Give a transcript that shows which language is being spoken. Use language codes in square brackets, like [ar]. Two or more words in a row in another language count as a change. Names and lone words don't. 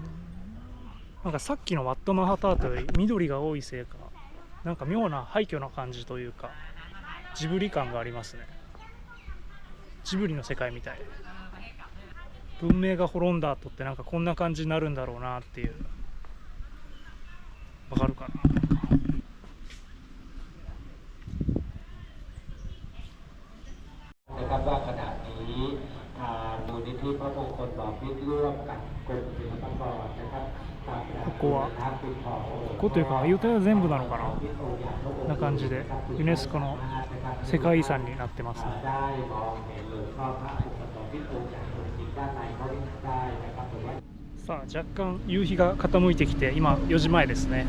[ja] なんかさっきのワットマハタートより緑が多いせいか、なんか妙な廃墟な感じというかジブリ感がありますね。ジブリの世界みたい。文明が滅んだ後ってなんかこんな感じになるんだろうなっていう。わかるかな。 [th] นะครับว่าขณะนี้ทางมูลนิธิพระมงคลบพิตรร่วมกับกรมศิลปากรนะครับ [ja] ここはここというかアユタヤ全部なのかな、な感じでユネスコの世界遺産になってますね。さあ若干夕日が傾いてきて今4時前ですね。